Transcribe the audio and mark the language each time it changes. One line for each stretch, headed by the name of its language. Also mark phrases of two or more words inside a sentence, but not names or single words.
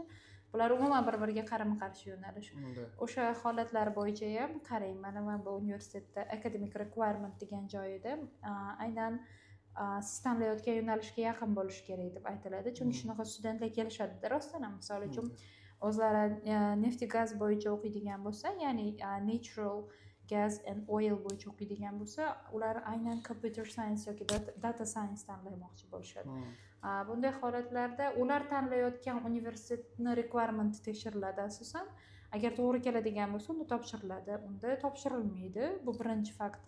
Uzbek: Bular umuman bir-biriga qarama-qarshi yo'nalish. O'sha holatlar bo'yicha ham qarang, mana bu universitetda
English: academic requirement
Uzbek: degan joyida aynan siz tanlayotgan yo'nalishga yaqin bo'lishi kerak deb aytiladi. Chunki shunaqa studentlar kelishadi rostdan ham. Misol uchun o'zlari neft gaz bo'yicha o'qiydigan bo'lsa, ya'ni
English: natural gas and oil
Uzbek: bo'yicha o'qiydigan bo'lsa, ular aynan
English: computer science
Uzbek: yoki
English: data science
Uzbek: tanlamoqchi bo'lishadi. Bunday holatlarda ular tanlayotgan universitetning requirementi tekshiriladi asosan. Agar to'g'ri keladigan bo'lsa, unda topshiriladi. Unda topshirilmaydi. Bu birinchi faktor.